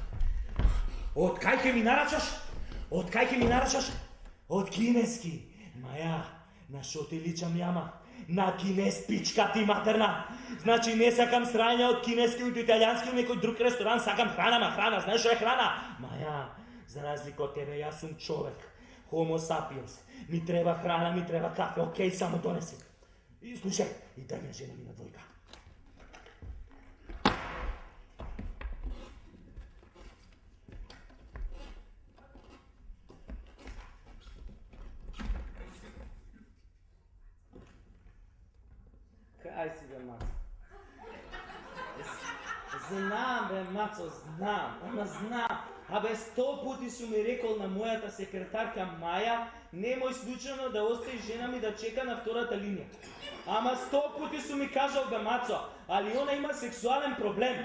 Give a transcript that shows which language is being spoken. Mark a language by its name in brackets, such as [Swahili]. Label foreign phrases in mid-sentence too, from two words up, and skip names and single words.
[Macedonian] Од кај ке ми нарачаш? Од кинески. Маја, на шо ти личам јама? На кинес пичка ти матерна. Значи не сакам срања од кинески, од италијански, од некој друг ресторан, сакам храна, знаеш шо е храна? Маја, за разлика од тебе, јас сум човек. [Latin] Homo sapiens. [Macedonian] Ми треба храна, ми треба кафе, океј, само донеси. И слушај, и дај ми жена ми на двојка. Кај си, бе, Мацо? Знам, бе, Мацо, знам. Абе, 100 пути су ми рекол на мојата секретарка Маја, немој случајно да остави жена ми да чека на втората линија. Ама 100 пути су ми кажал, бе, Мацо, али она има сексуален проблем.